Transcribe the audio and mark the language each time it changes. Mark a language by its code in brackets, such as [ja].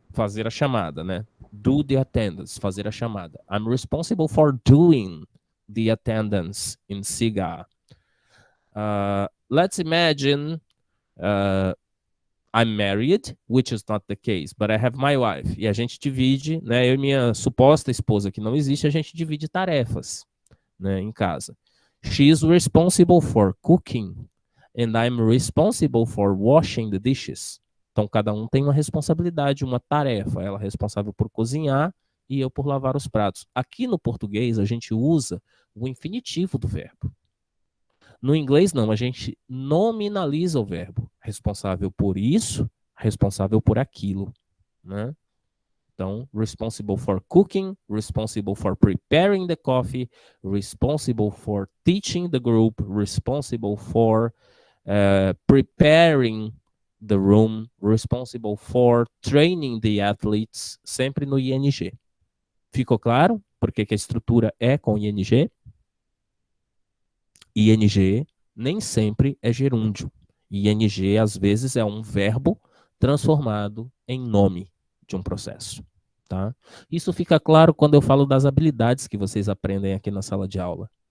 [pt] Fazer a chamada, né? [en] Do the attendance, [pt] fazer a chamada. [en] I'm responsible for doing the attendance in cigar. Let's imagine I'm married, which is not the case, but I have my wife. [pt] E a gente divide, né? Eu e minha suposta esposa, que não existe, a gente divide tarefas, né, em casa. [en] She's responsible for cooking, and I'm responsible for washing the dishes. [pt] Então, cada um tem uma responsabilidade, uma tarefa. Ela é responsável por cozinhar e eu por lavar os pratos. Aqui no português, a gente usa o infinitivo do verbo. No inglês, não. A gente nominaliza o verbo. Responsável por isso, responsável por aquilo, né? Então, [en] responsible for cooking, responsible for preparing the coffee, responsible for teaching the group, responsible for preparing the room, responsible for training the athletes, [pt] sempre no ing. Ficou claro? Porque que a estrutura é com ing? Ing nem sempre é gerúndio. Ing, às vezes, é um verbo transformado em nome de um processo. Tá? Isso fica claro quando eu falo das habilidades que vocês aprendem aqui na sala de aula.